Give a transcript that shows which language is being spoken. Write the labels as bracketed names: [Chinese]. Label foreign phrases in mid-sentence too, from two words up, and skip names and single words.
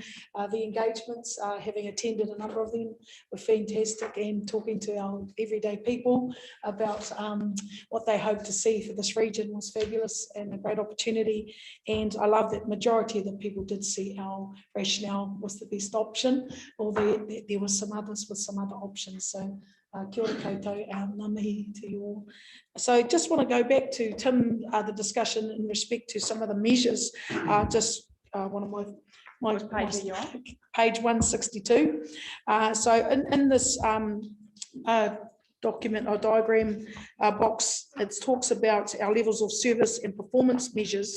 [English] The engagements, having attended a number of them, were fantastic, and talking to our everyday people about what they hope to see for this region was fabulous and a great opportunity. And I love that majority of the people did see our rationale was the best option, although there were some others with some other options. [Māori] So kia ora koutou, ngā mihi [English] to you all. So just want to go back to Tim, the discussion in respect to some of the measures. Just one of my page 162. So in this document or diagram box, it talks about our levels of service and performance measures.